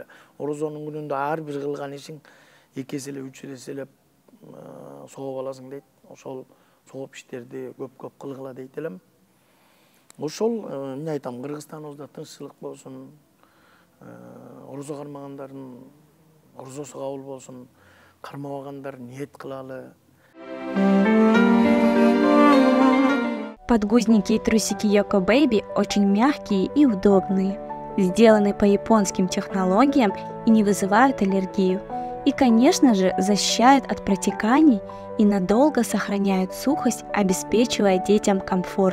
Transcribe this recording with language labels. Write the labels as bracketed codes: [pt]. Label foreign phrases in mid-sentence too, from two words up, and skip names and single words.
[ky] Орозонун күнүндө ар бир кылган ишиң 2 эселеп, 3 эселеп сооп аласың дейт. Ошол сооп иштерди көп кылгыла дейт элем. Ошол эмне айтам, Кыргызстаныбызда тынччылык болсун. Орозо кармагандардын орозосу кабыл болсун. Кармабагандар ниет кылалы. [ru] Подгузники и трусики Yoko Baby очень мягкие и удобные, сделаны по японским технологиям и не вызывают аллергию. И, конечно же, защищают от протеканий и надолго сохраняют сухость, обеспечивая детям комфорт.